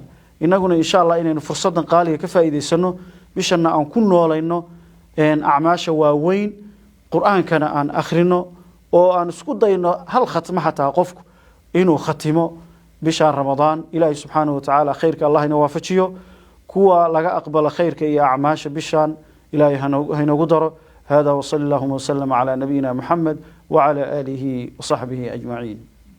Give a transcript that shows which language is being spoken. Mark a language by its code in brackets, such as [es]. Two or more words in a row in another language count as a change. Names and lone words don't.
[so] inaguna [ar] إن شاء الله [so] inaynu fursadan qaaliga ka faa'iideysano bishana aan ku noolayno acmaasha waaweyn quraankana aan akhrino oo aan isku dayno hal khatma xataa qofku inuu khatimo bishan ramadaan ilaahay [ar] سبحانه وتعالى [so] khayrka Allah inoo waafajiyo kuwa laga aqbalo khayrka iyo acmaasha bishan ilaahay hanagu daro hada [ar] وصلى الله وسلم على نبينا محمد وعلى آله وصحبه أجمعين